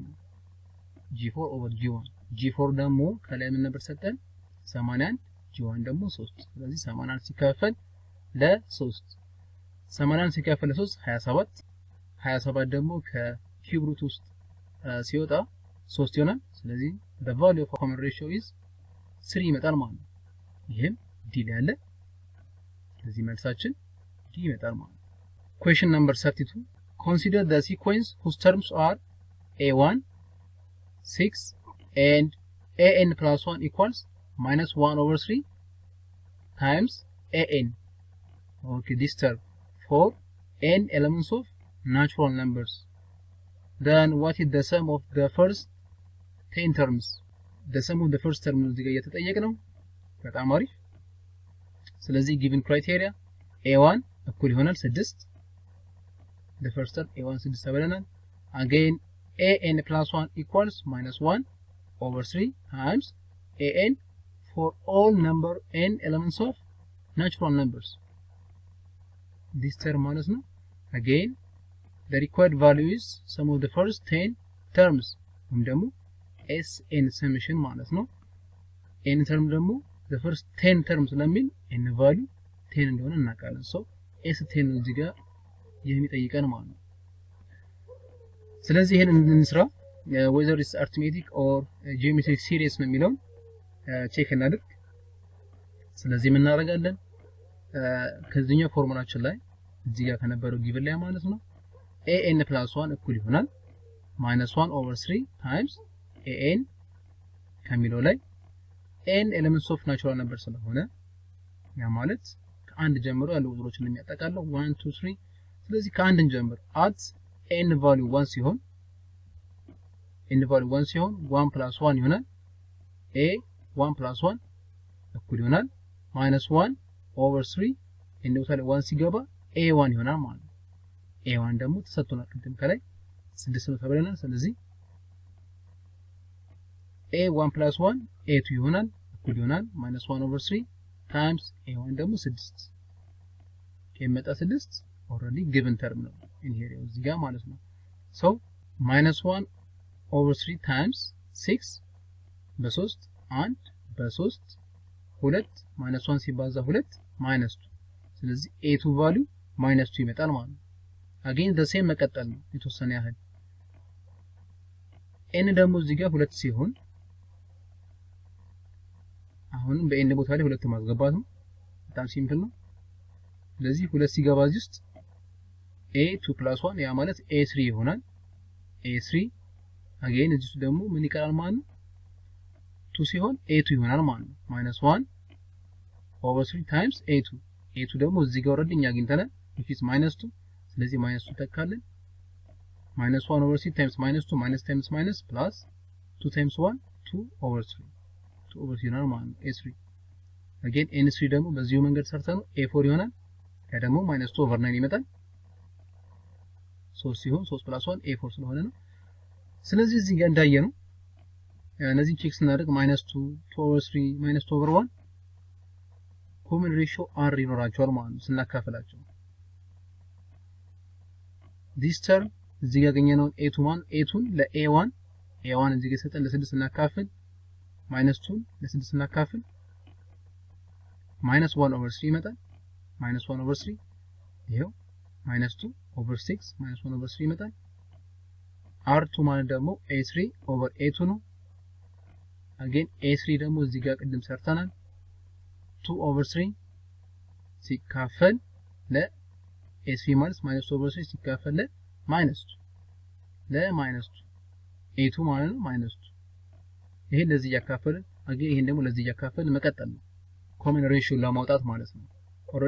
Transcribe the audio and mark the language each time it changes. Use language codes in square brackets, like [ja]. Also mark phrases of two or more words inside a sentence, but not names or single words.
[am] ነው [en] g4 over g1 [am] g4 ደግሞ ከላይ ምን ነበር ሰጠን 81 g1 ደግሞ 3 ስለዚህ 81 ሲካፈል ለ3 81 ሲካፈል ለ3 27 27 ደግሞ ከኪዩብ ሩት ውስጥ ሲወጣ 3 ይሆናል ስለዚህ [en] the value of common ratio is 3 [am] ይመጣል ማለት ነው ይሄም ዲ ላይ አለ ስለዚህ መልሳችን ዲ ይመጣል ማለት ነው [en] question number 32 consider the sequence whose terms are a1 6 and an plus 1 equals minus 1 over 3 times an okay this term for n elements of natural numbers then what is the sum of the first 10 terms the sum of the first term [am] እዚህ ጋር እየተጠየቅነው በጣም አሪፍ ስለዚህ [en] given criteria a1 [am] እኩል ይሆናል [en] 6 the first term a1 6 [am] ተብለናል [en] again an plus 1 equals minus 1 over 3 times an for all number n elements of natural numbers this term [am] ማለት ነው [en] again the required value is sum of the first 10 terms [am] ወይም ደግሞ [en] sn summation [am] ማለት ነው [en] n term ደግሞ the first 10 terms ለሚል n value 10 [am] እንደሆነ እናውቃለን [en] so s10 [am] እዚህ ጋር የሚጠይቀን ማለት ነው ስለዚህ ይሄን እንስራ [en] whether it's arithmetic or geometric series [am] ነው የሚለው ቼክ እናድርግ ስለዚህ ምን እናደርጋለን ከዚህኛው ፎርሙላችን ላይ እዚህ ጋር ከነበረው ጊቭን ላይ ማለት ነው [en] an plus 1 [am] እኩል ይሆናል [en] minus 1 over 3 times an [am] ከሚለው ላይ [en] n elements of natural number [am] ስለሆነ ያ ማለት ከአንድ ጀምሮ ያሉ ቁጥሮችን የሚያጠቃልለው 1 2 3 ስለዚህ ከአንድ እንጀምር [en] at n value 1 [am] ሲሆን [en] n value 1 [am] ሲሆን [en] 1 plus 1 [am] ይሆናል [en] a 1 plus 1 [am] እኩል ይሆናል [en] minus 1 over 3 n total 1 [am] ሲገባ a1 ይሆናል ማለት ነው a1 ደግሞ ተሰጥቶናል ቅድም ከላይ 6 ነው ተብለናል ስለዚህ [en] a1 plus 1 a2 [am] ይሆናል እኩል ይሆናል [en] minus 1 over 3 times a1 [am] ደግሞ 6 ከመጣ [en] 6 already given term [am] ነው inherent እዚህ ጋር ማለት ነው [en] so minus 1 over 3 times 6 [am] በ3 1 በ3 2 [en] minus 1 [am] ሲባዛ [en] 2 minus 2 [am] ስለዚህ [en] a2 value minus 2 [am] ይመጣል ማለት ነው [en] again the same [am] መቀጠል ነው የተወሰነ ያህል n ደግሞ እዚህ ጋር 2 ሲሆን አሁንም በn ቦታ ላይ 2 ማስገባት ነው በጣም ሲምፕል ነው ስለዚህ 2 ሲገባ እዚህ ውስጥ [en] a2 plus 1 [am] ያ ማለት a3 ይሆናል a3 again እዚህ ደግሞ ምን ይቀራል ማለት ነው 2 ሲሆን a2 ይሆናል ማለት ነው [en] minus 1 over 3 times a2 [am] ደግሞ እዚህ ጋር ወረድኛ አግኝተናል [en] which is minus 2 [am] ስለዚህ [en] minus 2 [am] ተካለን [en] minus 1 over 3 times minus 2 minus times minus plus 2 times 1 2 over 3 2 over 3 [am] ይሆናል ማለት ነው [en] a3 again n3 [am] ደግሞ በዚሁ መንገድ ሰርተን a4 ይሆናል ያ ደግሞ [en] minus 2 over 9 [am] ይመጣል 3 ሲሆን [en] 3 plus 1 a4 [am] ስለሆነ ነው ስለዚህ እዚህ ጋር እንዳየ ነው እነዚህ ቼክ ስናደርግ [en] minus 2 2 over 3 minus 2 over 1 common ratio r [am] ይኖራቸዋል ማለት ነው ስናካፍላቸው [en] this term [am] እዚህ ጋር ያገኘነው a2 ለa1 a1 እዚህ ጋር ሰጠን ለ6 እናካፍል minus 2 ለ6 እናካፍል minus 1 over 3 ይመጣል -1/3 ይሄው [en] -2 over 6 [am] -1/3 ይመጣል። r2 ማለት ደግሞ a3/a2 ነው። again a3 ደግሞ እዚህ ጋር ቅድም ሰርተናል 2/3 ሲካፈል ለ a3 ማለት -2/3 ሲካፈል ለ-2 a2 ማለት ነው -2 ይሄ ለዚህ ያካፈልን again ይሄን ደግሞ ለዚህ ያካፈልን መቀጠል ነው [en] common ratio [am] ለማውጣት ማለት ነው። ኦሬዲ